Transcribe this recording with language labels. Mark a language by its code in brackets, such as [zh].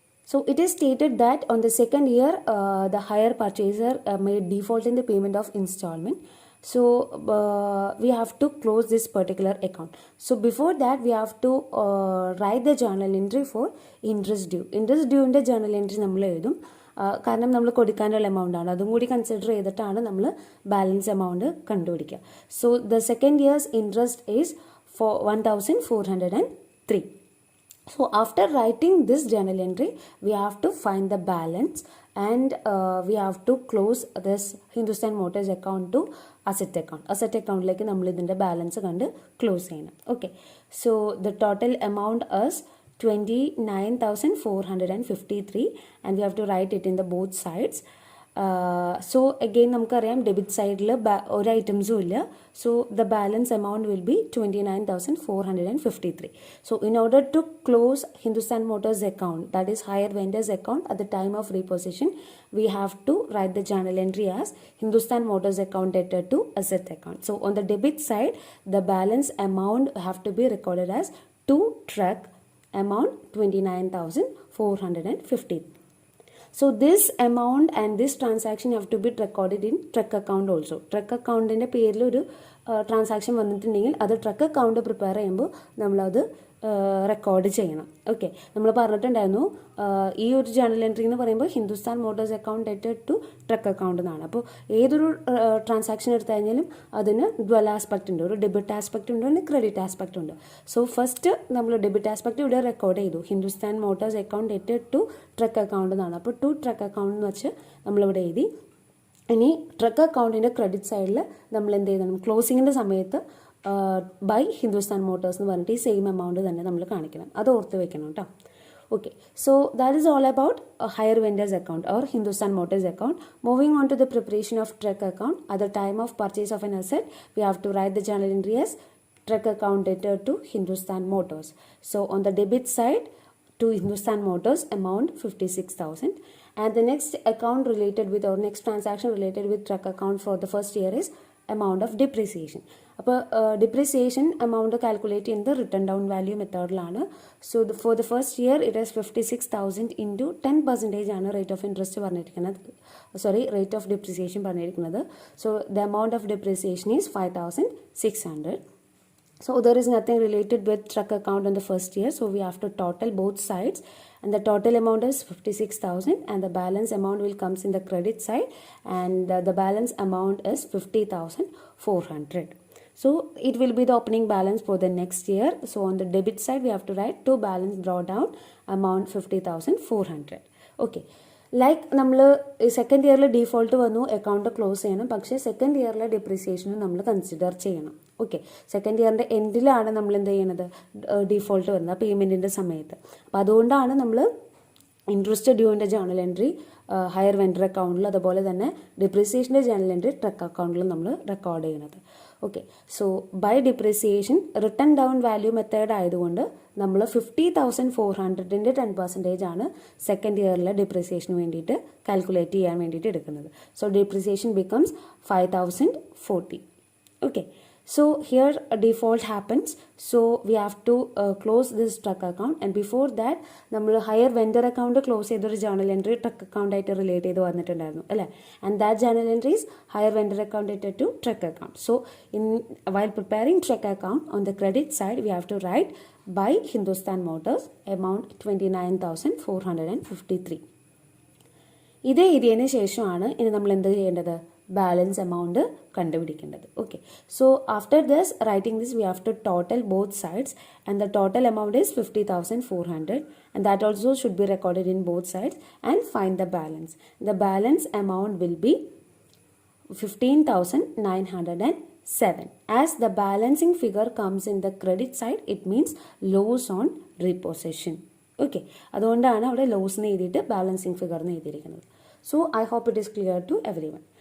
[en] So it is stated that on the second year, the hire purchaser made default in the payment of installment. So we have to close this particular account. So before that, we have to write the journal entry for interest due. [ml] Interest due ന്റെ journal entry നമ്മൾ എഴുതും. കാരണം നമ്മൾ കൊടുക്കാനുള്ള amount ആണ്, അതും കൂടി consider ചെയ്തിട്ടാണ് നമ്മൾ ബാലൻസ് എമൗണ്ട് കണ്ടുപിടിക്കുക. [en] So the second year's interest is 1403. So after writing this journal entry, we have to find the balance and we have to close this Hindustan Motors account to asset account. [ml] Asset account like നമ്മൾ ഇതിൻ്റെ balance കണ്ട് close ചെയ്യണം. [en] Okay, so the total amount is 29,453 and we have to write it in the both sides. [ml] So again നമുക്കറിയാം debit സൈഡിൽ ഒരു ഐറ്റംസും ഇല്ല. [en] So the balance amount will be 29,453. So in order to close Hindustan Motors account, that is hire vendors account, at the time of repossession, we have to write the journal entry as Hindustan Motors account debtor to asset account. So on the debit side, the balance amount have to be recorded as to truck amount 29,450. So this amount and this transaction have to be recorded in truck account also. [ml] Truck account ന്റെ പേരിൽ ഒരു transaction വന്നിട്ടുണ്ടെങ്കിൽ അത് truck account prepare ചെയ്യുമ്പോൾ നമ്മളത് record ചെയ്യണം. Okay, നമ്മൾ പറഞ്ഞിട്ടുണ്ടായിരുന്നു ഈ ഒരു ജേണൽ എൻട്രി എന്ന് പറയുമ്പോൾ Hindustan Motors account ഡെറ്റഡ് to truck account എന്നാണ്. അപ്പോൾ ഏതൊരു ട്രാൻസാക്ഷൻ എടുത്തു കഴിഞ്ഞാലും അതിന് ഡ്വൽ ആസ്പെക്റ്റ് ഉണ്ട്, ഒരു ഡെബിറ്റ് ആസ്പെക്റ്റ് ഉണ്ട്, ഒരു ക്രെഡിറ്റ് ആസ്പെക്റ്റ് ഉണ്ട്. സോ ഫസ്റ്റ് നമ്മൾ ഡെബിറ്റ് ആസ്പെക്റ്റ് ഇവിടെ റെക്കോർഡ് ചെയ്തു, Hindustan Motors account ഡെറ്റഡ് to truck account എന്നാണ്. അപ്പോൾ ടു ട്രക്ക് അക്കൗണ്ട് എന്ന് വെച്ച് നമ്മളിവിടെ എഴുതി. ഇനി ട്രക്ക് അക്കൗണ്ടിൻ്റെ ക്രെഡിറ്റ് സൈഡിൽ നമ്മൾ എന്ത് ചെയ്യണം, ക്ലോസിങ്ങിൻ്റെ സമയത്ത് ബൈ ഹിന്ദുസ്ഥാൻ മോട്ടോഴ്സ് എന്ന് പറഞ്ഞിട്ട് ഈ സെയിം എമൗണ്ട് തന്നെ നമ്മൾ കാണിക്കണം, അത് ഓർത്ത് വെക്കണം കേട്ടോ. [en] Okay, so that is all about a hire vendors account or Hindustan Motors account. Moving on to the preparation of truck account. At the time of purchase of an asset, we have to write the journal entry as truck account debtor to Hindustan Motors. So on the debit side, to Hindustan Motors amount 56,000, and the next account related with or next transaction related with truck account for the first year is amount of depreciation. [ml] അപ്പോൾ depreciation amount calculate ചെയ്യുന്നത് return down value മെത്തേഡിലാണ്. [en] so for the first year it is [ml] 56,000 into 10% ആണ് rate of interest പറഞ്ഞിരിക്കുന്നത്, rate of depreciation പറഞ്ഞിരിക്കുന്നത്. [en] So the amount of depreciation is 5,600. So there is nothing related with truck account in the first year, so we have to total both sides, and the total amount is 56,000 and the balance amount will comes in the credit side, and the balance amount is 50,400. So it will be the opening balance for the next year. So on the debit side we have to write to balance drawdown amount 50,400. [ml] Okay, like നമ്മൾ second ഇയറിൽ default വന്നു, account close ചെയ്യണം, പക്ഷേ second ഇയറിലെ ഡിപ്രിസിയേഷനും നമ്മൾ consider ചെയ്യണം. Okay, second ഇയറിൻ്റെ എൻഡിലാണ് നമ്മൾ എന്ത് ചെയ്യണത്, ഡീഫോൾട്ട് വരുന്നത് പേയ്മെൻറ്റിൻ്റെ സമയത്ത്. അപ്പോൾ അതുകൊണ്ടാണ് നമ്മൾ interest ഡ്യൂവിൻ്റെ journal entry higher vendor അക്കൗണ്ടിൽ, അതുപോലെ തന്നെ ഡിപ്രിസിയേഷൻ്റെ ജേണൽ എൻട്രി ട്രക്ക് അക്കൗണ്ടിലും നമ്മൾ റെക്കോർഡ് ചെയ്യണത്. Okay, so by depreciation return down value method ആയതുകൊണ്ട് നമ്മൾ 50,400ൻ്റെ 10% ആണ് സെക്കൻഡ് ഇയറിലെ ഡിപ്രിസിയേഷന് വേണ്ടിയിട്ട് കാൽക്കുലേറ്റ് ചെയ്യാൻ വേണ്ടിയിട്ട് എടുക്കുന്നത്. [en] So depreciation becomes 5,040. Okay, so here a default happens, so we have to close this truck account, and before that [ml] നമ്മൾ higher vendor account close ചെയ്തൊരു journal entry truck account ആയിട്ട് റിലേറ്റ് ചെയ്ത് വന്നിട്ടുണ്ടായിരുന്നു അല്ലേ, [en] And that journal entry is higher vendor account ഡെറ്റഡ് to truck account. So while preparing truck account on the credit side we have to write by Hindustan Motors amount 29,453. [ml] ഇത് എഴുതിയതിന് ശേഷമാണ് ഇനി നമ്മൾ എന്ത് ചെയ്യേണ്ടത്, ബാലൻസ് എമൗണ്ട് കണ്ടുപിടിക്കേണ്ടത്. [en] Okay, so after this writing this we have to total both sides, and the total amount is 50,400, and that also should be recorded in both sides and find the balance. The balance amount will be 15,907. As the balancing figure comes in the credit side, it means loss on repossession. [ml] Okay, അതുകൊണ്ടാണ് അവിടെ loss എന്ന് എഴുതിയിട്ട് balancing figure എന്ന് എഴുതിയിരിക്കുന്നത്. [en] So I hope it is clear to everyone.